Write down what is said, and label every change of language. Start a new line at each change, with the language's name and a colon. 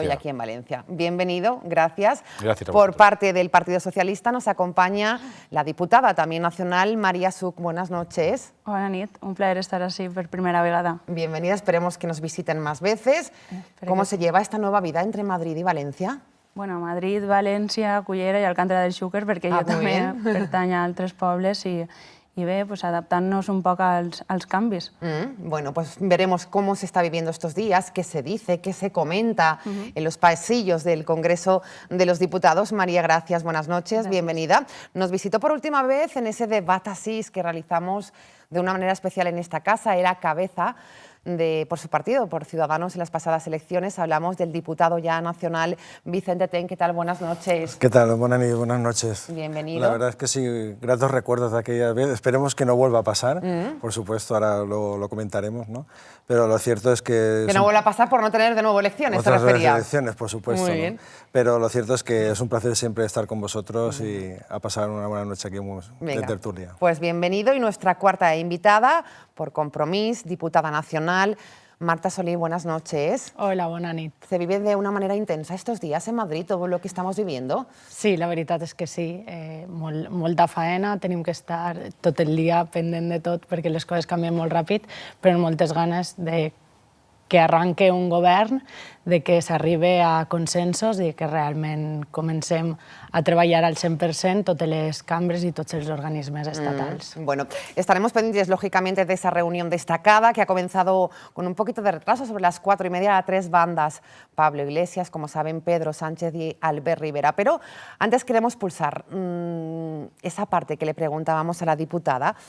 Spanish: Y hoy aquí en Valencia. Bienvenido, gracias. Gracias a Por vosotros. parte del Partido Socialista nos acompaña la diputada también nacional, María Such. Buenas noches.
Catalan: Bona nit, un plaer estar así
Spanish: por primera
Catalan: vegada.
Spanish: Bienvenida, esperemos que nos visiten más veces. ¿Cómo se lleva esta nueva vida entre Madrid y Valencia?
Catalan: Bueno, Madrid, València, Cullera i Alcántara del Xúquer, perquè jo també pertany a altres pobles y bé, pues
Spanish: adaptando-nos un poco
Catalan: als canvis.
Spanish: Bueno, pues veremos cómo se está viviendo estos días, qué se dice, qué se comenta en los pasillos del Congreso de los Diputados. María, gracias, buenas noches, bienvenida. Nos visitó por última vez en ese debate asís que realizamos de una manera especial en esta casa. Era cabeza por su partido, por Ciudadanos, en las pasadas elecciones. Hablamos del diputado ya nacional Vicente Ten. ¿Qué tal? Buenas noches. ¿Qué tal? Buenas noches. Bienvenido. La verdad es que sí, gratos recuerdos de aquella vez. Esperemos que no vuelva a pasar, por supuesto, ahora lo comentaremos, ¿no? Pero lo cierto es que... Que no vuelva a pasar por no tener de nuevo elecciones, otras ¿te referías? elecciones, por supuesto. Muy bien. ¿No? Pero lo cierto es que es un placer siempre estar con vosotros y a pasar una buena noche aquí de tertulia. Pues bienvenido. Y nuestra cuarta invitada, por Compromís, diputada nacional, Marta Solí. Buenas noches.
Catalan: Hola, bona nit.
Spanish: ¿Se vive de una manera intensa estos días en Madrid, todo lo que estamos viviendo?
Catalan: Sí, la veritat és que sí. Molta faena, tenim que estar tot el dia pendent de tot perquè les coses canvien molt ràpid, però amb moltes ganes de que arranque un govern, de que s'arribe a consensos i que realment comencem a treballar al 100% totes les cambres y tots els organismes estatals.
Spanish: Bueno, estaremos pendientes, lógicamente, de esa reunión destacada que ha comenzado con un poquito de retraso, sobre las 4:30, a 3 bandas. Pablo Iglesias, como saben, Pedro Sánchez y Albert Rivera. Pero antes queremos pulsar esa parte que le preguntábamos a la diputada.